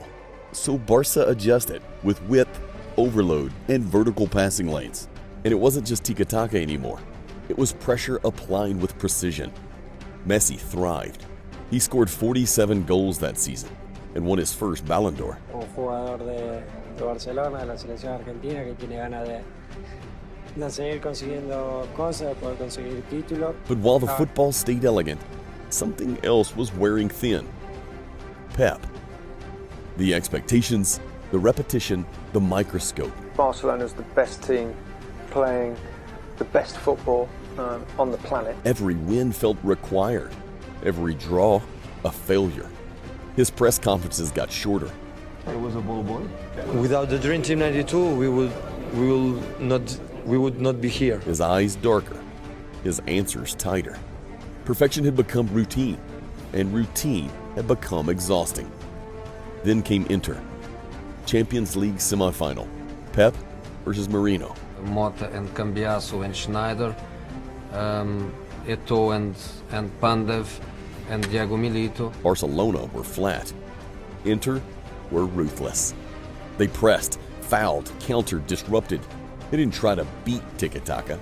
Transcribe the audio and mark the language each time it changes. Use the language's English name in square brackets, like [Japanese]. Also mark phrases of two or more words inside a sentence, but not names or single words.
[English] So Barca adjusted with width, overload, and vertical passing lanes. And it wasn't just Tiki-Taka anymore. It was pressure applied with precision. Messi thrived. He scored 47 goals that season and won his first Ballon d'Or. [Spanish] Un jugador de Barcelona, de la selección argentina, que tiene ganas de seguir consiguiendo cosas, de poder conseguir títulos. [English] But while the football stayed elegant, something else was wearing thin. Pep. The expectations, the repetition, the microscope. Barcelona's the best team playing the best football on the planet. Every win felt required. Every draw, a failure. His press conferences got shorter. Without the Dream Team 92, we would not be here. His eyes darker, his answers tighter. Perfection had become routine, and routine had become exhausting. Then came Inter. Champions League semifinal. Pep versus Mourinho. Mota and Cambiasso and Schneider, Eto'o and Pandev and Diego Milito. Barcelona were flat. Inter were ruthless. They pressed, fouled, countered, disrupted. They didn't try to beat Tiki-Taka.